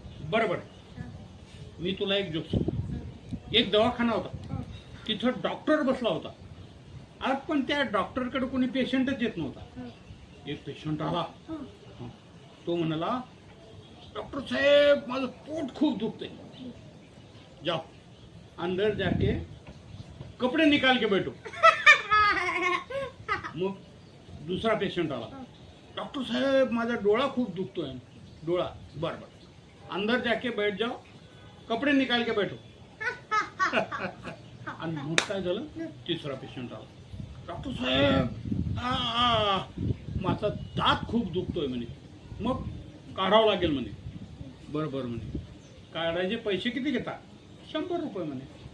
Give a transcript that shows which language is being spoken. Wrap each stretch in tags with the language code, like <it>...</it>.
<mr>बरं बरं, मी तुला एक जोक सांगतो. एक दवाखाना होता, तिथं डॉक्टर बसला होता. आज पण त्या डॉक्टरकडे कोणी पेशंटच येत नव्हता. एक पेशंट आला. तो म्हणाला, डॉक्टर साहेब माझं पोट खूप दुखतंय.</mr> <hi>जाओ अंदर जाके कपडे निकाल के बैठो.</hi> <mr>मग दुसरा पेशंट आला. डॉक्टर साहेब माझा डोळा खूप दुखतोय. डोळा.</mr> <hi>बर बर, अंदर जाके बैठ जाओ, कपडे निकाल के बैठो.</hi> <mr>आणि मग काय झालं, तिसरा पेशंट आला. डॉक्टर साहेब माझा दात खूप दुखतोय म्हणे. मग काढावं लागेल म्हणे. बरं बरं म्हणे, काढायचे पैसे किती घेता? 100 रुपये म्हणे.</mr>